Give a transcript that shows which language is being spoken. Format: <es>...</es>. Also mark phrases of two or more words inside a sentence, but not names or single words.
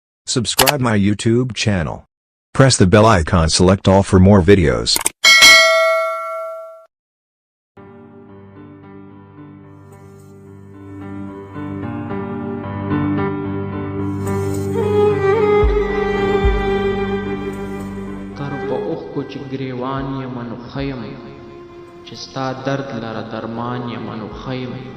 <en>Subscribe my YouTube channel. Press the bell icon, select all for more videos.</en> <ps>چې ګریوان یم نو خیم چې ستا درد لره درمان یم نو خیم</ps>